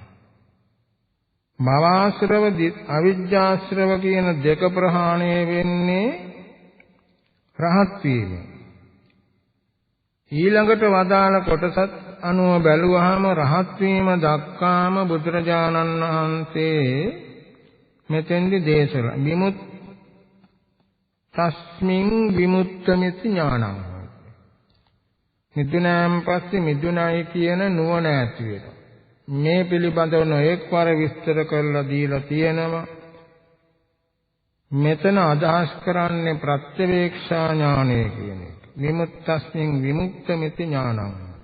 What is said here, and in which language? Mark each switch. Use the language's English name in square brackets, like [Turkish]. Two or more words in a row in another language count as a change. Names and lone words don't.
[Sinhala] භවආශ්‍රව අවිජ්ජාශ්‍රව කියන දෙක ප්‍රහාණය වෙන්නේ රහත් වීමෙන්. ඊළඟට වදාළ කොටසත් අනුව බැලුවහම රහත් වීම දක්වාම බුදුරජාණන් වහන්සේ මෙතෙන්දි දේශනා [Pali] විමුත් තස්මින් විමුක්තමිති ඥානං [Sinhala] මිදුණාන් පස්සේ මිදුණයි කියන නුවණ ඇති වෙනවා. මේ පිළිබඳව නොඑක්වර විස්තර කරලා දීලා තියෙනවා. මෙතන අදහස් කරන්නේ ප්‍රත්‍යවේක්ෂා ඥානය කියන එක. [Pali] විමුක්තස්මින් විමුක්තമിതി ඥානං.